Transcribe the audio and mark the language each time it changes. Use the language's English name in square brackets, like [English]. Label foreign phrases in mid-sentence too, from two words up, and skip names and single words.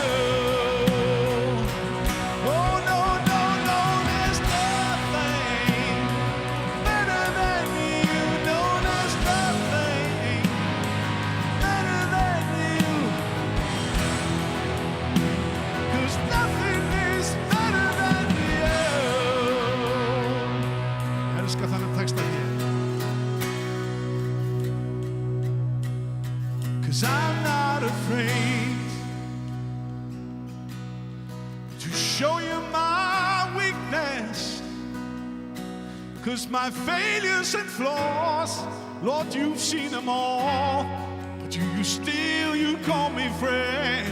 [English] Oh no, no, no, there's nothing better than you, no, there's nothing better than you. 'Cause nothing is better than you. [Icelandic] Elska þennan texta hér. [English] 'Cause I'm not afraid to show you my weakness, 'cause my failures and flaws, Lord, you've seen them all, but you still, you call me friend.